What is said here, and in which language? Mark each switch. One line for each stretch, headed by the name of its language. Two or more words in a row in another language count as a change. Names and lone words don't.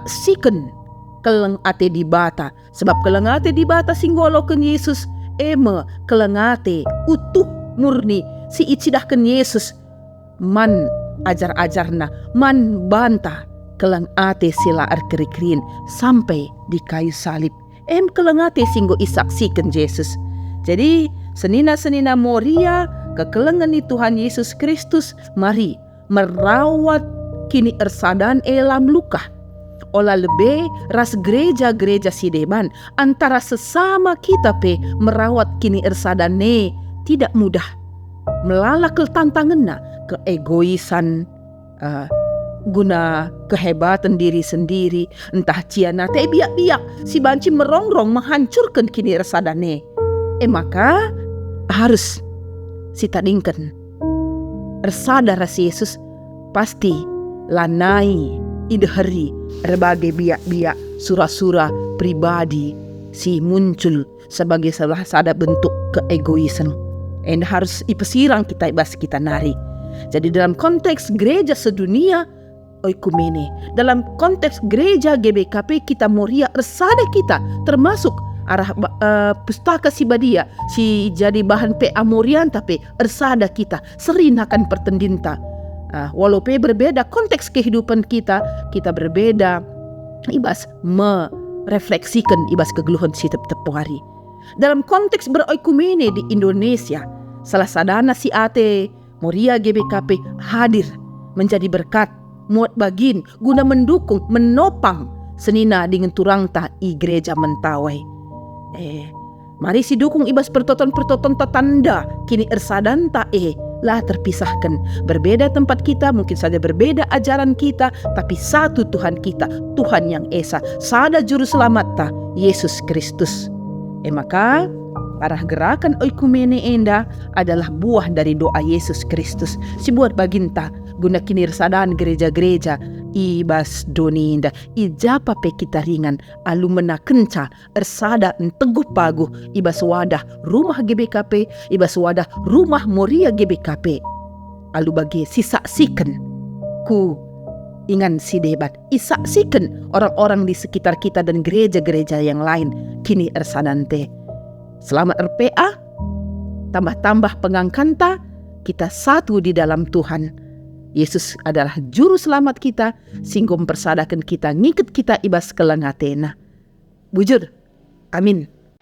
Batak Karo: siken keleng ate di bata, sebab keleng ate di bata singgolokan Yesus keleng ate utuh murni si icidahkan Yesus man ajar-ajarna man banta keleng ate sila erkerikrin sampai di kayu salib keleng ate singgo isaksikan Yesus. Jadi senina-senina Moria kekelengan di Tuhan Yesus Kristus, mari merawat kini ersadan elam luka olah lebih ras gereja-gereja sideban
Indonesian: antara sesama kita
Batak Karo: merawat kini ersadan
Indonesian: tidak mudah
Batak Karo: melalak tantanganna keegoisan
Indonesian: guna kehebatan diri sendiri entah ciana biak-biak si banci merongrong menghancurkan kini ersadane.
Batak Karo: Maka harus sitadingkan ersada ras Yesus pasti lanai idehari berbagai biak-biak sura-sura pribadi si muncul sebagai salah satu bentuk keegoisan harus ipesirang kita ibas kita nari.
Indonesian: Jadi dalam konteks gereja sedunia oikumene, dalam konteks gereja GBKP kita Moria ersada kita termasuk
Batak Karo: arah pustaka si badia si jadi
Indonesian: bahan amorian tapi
Batak Karo: ersada kita sering akan pertendinta.
Indonesian: Walaupun berbeda konteks kehidupan kita berbeda ibas merefleksikan
Batak Karo: ibas kegeluhan si tepu hari.
Indonesian: Dalam konteks beroikumene di Indonesia,
Batak Karo: salah sadana si ate
Indonesian: Moria GBKP hadir menjadi berkat
Batak Karo: muat bagin
Indonesian: guna mendukung menopang
Batak Karo: senina dengan turangta i
Indonesian: gereja mentawai.
Batak Karo: Mari si dukung ibas pertoton tatanda kini ersadanta lah terpisahkan.
Indonesian: Berbeda tempat kita, mungkin saja berbeda ajaran kita, tapi satu Tuhan kita, Tuhan yang Esa,
Batak Karo: sada juru selamat ta, Yesus Kristus.
Indonesian: Maka arah gerakan oikumene enda adalah buah dari doa Yesus Kristus.
Batak Karo: Si buat baginta guna kini ersadaan gereja-gereja ibas doninda ijapa pe kita ringan alu mena kenca ersada teguh paguh ibas wadah rumah GBKP ibas wadah rumah Moria GBKP alu bagi sisaksikan ku ingan si debat
Indonesian: isaksikan orang-orang di sekitar kita dan gereja-gereja yang lain kini ersadante. Selamat RPA
Batak Karo: tambah-tambah pengangkanta
Indonesian: kita satu di dalam Tuhan. Yesus adalah juru selamat kita,
Batak Karo: singgo mempersadakan kita, ngikut kita ibas kelengatena. Bujur, amin.